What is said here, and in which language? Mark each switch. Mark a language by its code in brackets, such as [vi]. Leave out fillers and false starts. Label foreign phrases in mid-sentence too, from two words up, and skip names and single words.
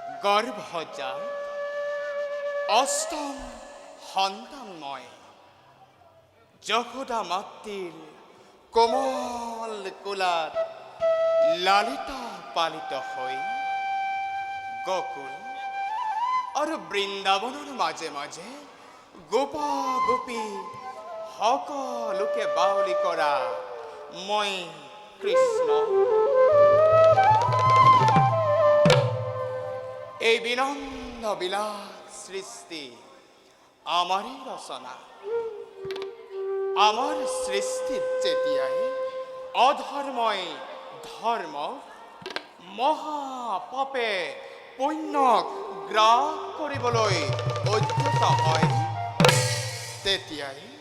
[as] গৰ্ভজাত অষ্টম সন্তান মই যশোদা মাতৃৰ কোমল কোলাত লালিত পালিত হৈ গকুল আৰু বৃন্দাবনৰ মাজে মাজে গোপা গোপী সকলোকে বাউলি কৰা মই কৃষ্ণ। এই বিনন্দ বিলাস সৃষ্টি আমারই রচনা। আমার সৃষ্টিত যেতিয়াই অধৰ্মই ধৰ্ম মহাপাপে পুণ্যক গ্ৰাস কৰিবলৈ উদ্যত হয়, তেতিয়াই